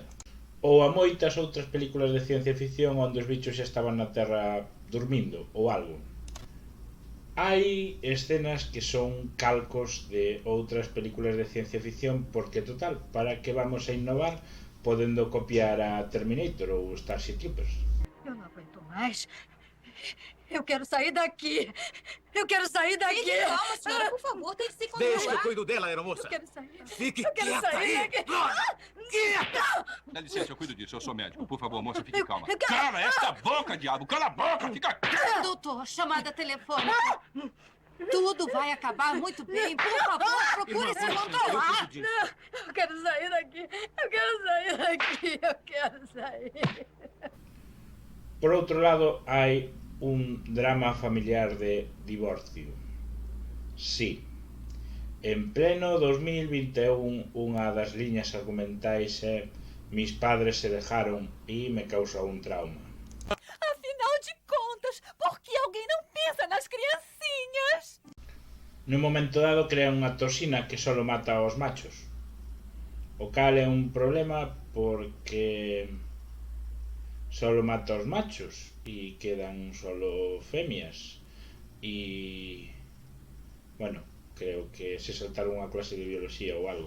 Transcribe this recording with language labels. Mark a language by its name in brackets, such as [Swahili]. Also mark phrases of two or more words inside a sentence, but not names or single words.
[Galician] Ou a moitas outras películas de ciencia ficción onde os bichos xa estaban na Terra dormindo ou algo. Hai escenas que son calcos de outras películas de ciencia ficción porque, total, para que vamos a innovar podendo copiar a Terminator ou Starship Troopers? [Portuguese] Eu não aguento mais. Eu quero sair daqui. Eu quero sair daqui. Fique calma, senhora, por favor, tem que se controlar. Deixa que eu cuido dela, aeromoça. Eu quero sair. Fique Eu quero quieta sair aí. daqui. Quieta! Dá licença, eu cuido disso. Eu sou médico. Por favor, moça, fique calma. eu quero- Cala esta boca, diabo! Cala a boca! Fica quieto! Doutor, chamada telefônica. Tudo vai acabar muito bem. Por favor, procure se controlar. Não, eu quero sair daqui. Eu quero sair daqui. Eu quero sair. Por outro lado, [Galician] hai un drama familiar de divorcio. Sí, en pleno 2021 unha das liñas argumentais é [Spanish] "mis padres se dejaron" [Galician] e me causa un trauma. [Portuguese] Afinal de contas, por que alguém não pensa nas criancinhas? [Galician] Nun momento dado crean unha toxina que só mata aos machos, o cal é un problema porque só mata aos machos e quedan solo femias e, bueno, creo que se saltaron unha clase de biología ou algo.